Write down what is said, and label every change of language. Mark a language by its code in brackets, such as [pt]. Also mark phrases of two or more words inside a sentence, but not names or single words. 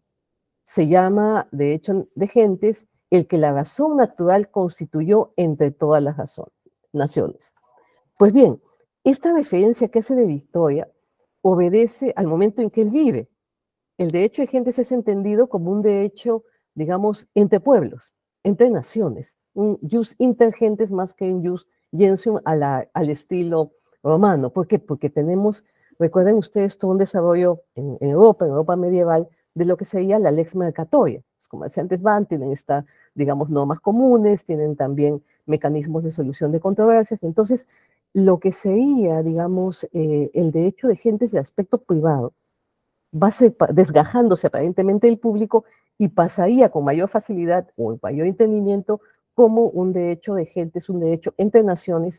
[es] Se llama derecho de gentes el que la razón natural constituyó entre todas las naciones. Pues bien, esta referencia que hace de Victoria obedece al momento en que él vive. El derecho de gentes es entendido como un derecho, digamos, entre pueblos, entre naciones, un [la] jus inter gentes [es] más que un [la] jus gentium [es] al estilo romano. ¿Por qué? Porque tenemos, recuerden ustedes, todo un desarrollo en Europa medieval, de lo que sería la [la] lex mercatoria. [es] Los comerciantes van, tienen digamos, normas comunes, tienen también mecanismos de solución de controversias. Entonces, lo que sería, digamos, el derecho de gentes de aspecto privado, va desgajándose aparentemente del público y pasaría con mayor facilidad o mayor entendimiento como un derecho de gentes, un derecho entre naciones.